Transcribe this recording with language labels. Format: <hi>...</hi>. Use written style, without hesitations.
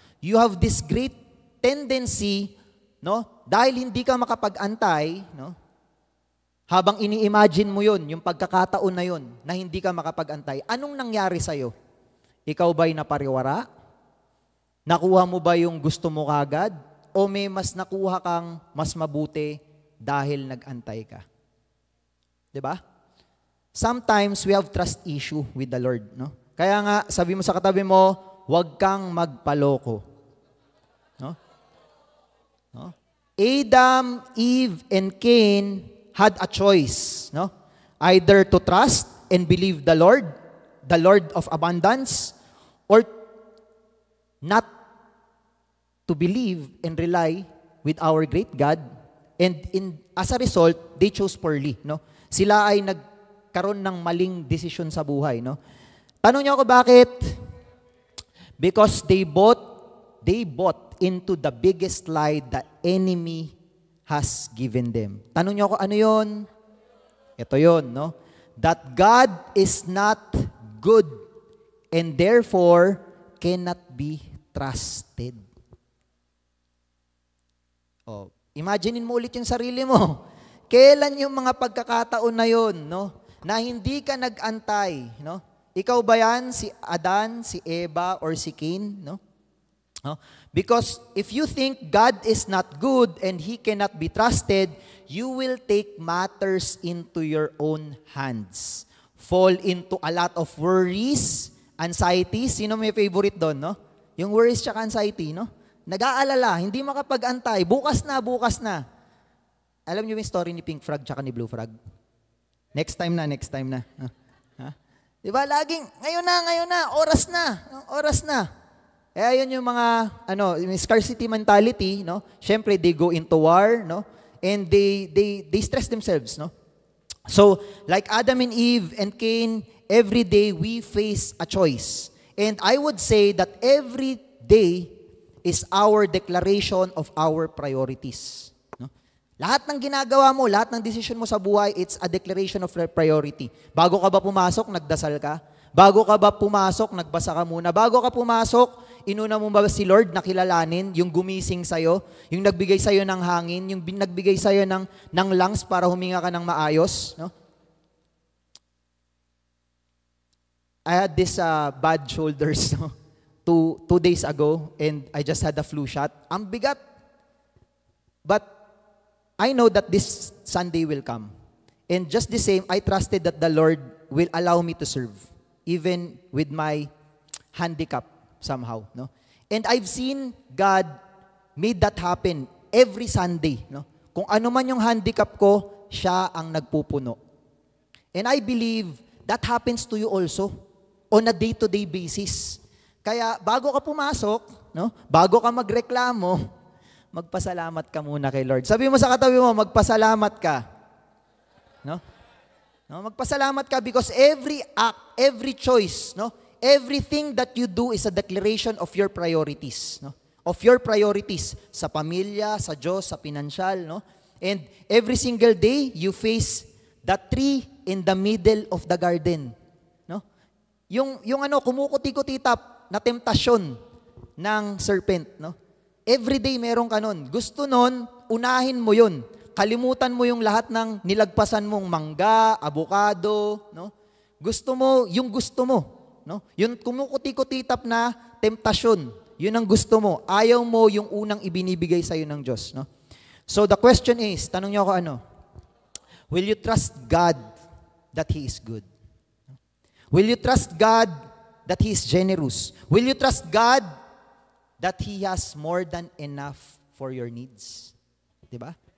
<en>You have this great tendency, no?</en> <tl>Dahil hindi ka makapag-antay, no? Habang ini-imagine mo yun, yung pagkakataon na yun, na hindi ka makapag-antay, anong nangyari sa'yo? Ikaw ba'y napariwara? Nakuha mo ba yung gusto mo kagad? O may mas nakuha kang mas mabuti dahil nag-antay ka? 'Di ba?</tl> <en>Sometimes we have trust issue with the Lord,</en> <tl>no? Kaya nga, sabi mo sa katabi mo, huwag kang magpaloko. No? No?</tl> <en>Adam, Eve, and Cain had a choice, no? Either to trust and believe the Lord of abundance, or not to believe and rely with our great God, and as a result, they chose poorly, no?</en> <tl>Sila ay nagkaroon ng maling desisyon sa buhay, no? Tanong niyo ako bakit?</tl> <en>Because they bought into the biggest lie the enemy has given them.</en> <tl>Tanong niyo ako, ano yon? Ito yon, no?</tl> <en>That God is not good and therefore cannot be trusted.</en> <tl>Oh, imaginein mo ulit yung sarili mo. Kailan yung mga pagkakataon na yon, no? Na hindi ka nag-antay, no? Ikaw ba yan, si Adan, si Eva, or si Cain, no? No?</tl> <en>Because if you think God is not good and He cannot be trusted, you will take matters into your own hands. Fall into a lot of worries, anxieties.</en> <tl>Sino may favorite doon, no? Yung worries tsaka anxiety, no? Nag-aalala, hindi makapag-antay. Bukas na. Alam niyo yung story ni Pink Frog tsaka ni Blue Frog? Next time na. Ha? Diba? Laging, ngayon na, oras na. Kaya yun yung mga, yung scarcity mentality, no? Siyempre,</tl> <en>they go into war,</en> <tl>no?</tl> <en>And they stress themselves, no? So, like Adam and Eve and Cain, every day we face a choice. And I would say that every day is our declaration of our priorities.</en> <tl>No? Lahat ng ginagawa mo, lahat ng decision mo sa buhay,</tl> <en>it's a declaration of priority.</en> <tl>Bago ka ba pumasok, nagdasal ka? Bago ka ba pumasok, nagbasa ka muna? Bago ka pumasok, inuna mo ba si Lord na kilalanin, yung gumising sa'yo, yung nagbigay sa'yo ng hangin, yung nagbigay sa'yo ng lungs para huminga ka ng maayos? No?</tl> <en>I had this bad shoulders no? two days ago, and I just had a flu shot.</en> <tl>Ang bigat.</tl> <en>But I know that this Sunday will come. And just the same, I trusted that the Lord will allow me to serve, even with my handicap somehow. No? And I've seen God made that happen every Sunday. No?</en> <tl>Kung ano man yung handicap ko, siya ang nagpupuno.</tl> <en>And I believe that happens to you also on a day-to-day basis.</en> <tl>Kaya bago ka pumasok, no? Bago ka magreklamo, magpasalamat ka muna kay Lord. Sabi mo sa katabi mo, magpasalamat ka. No?</tl> <en>No,</en> <tl>magpasalamat ka</tl> <en>because every act, every choice, no? Everything that you do is a declaration of your priorities, no? Of your priorities</en> <tl>sa pamilya, sa Diyos, sa pinansyal, no?</tl> <en>And every single day you face the tree in the middle of the garden, no?</en> <tl>Yung kumukuti-kutitap na temptasyon ng serpent, no? Every day meron ka nun. Gusto nun, unahin mo yun. Kalimutan mo yung lahat ng nilagpasan mong mangga, abukado, no? Gusto mo, yung gusto mo, no? Yung kumukuti-kutitap na temptasyon, yun ang gusto mo. Ayaw mo yung unang ibinibigay sa iyo ng Diyos, no?</tl> <en>So the question is,</en> <tl>tanong niyo ako ano?</tl> <en>Will you trust God that He is good? Will you trust God that He is generous? Will you trust God that He has more than enough for your needs? Diba?</en>